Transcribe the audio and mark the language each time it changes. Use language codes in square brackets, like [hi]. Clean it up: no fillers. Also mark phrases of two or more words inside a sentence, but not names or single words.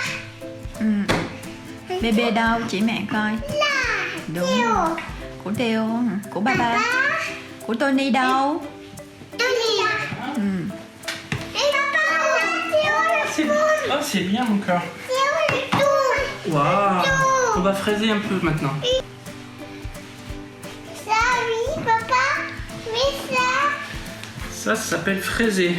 [vi] Bébê đâu? Chỉ mẹ coi. Là. Đúng. Theo. Của Theo hả? Của ba. Papa. Của Tony đâu? Tony. [fr] Et papa. Theo le Oh, c'est bien mon cœur. Theo le tout. Waouh. On va fraiser un peu maintenant. Ça, oui, papa. Mais ça. Ça s'appelle fraiser.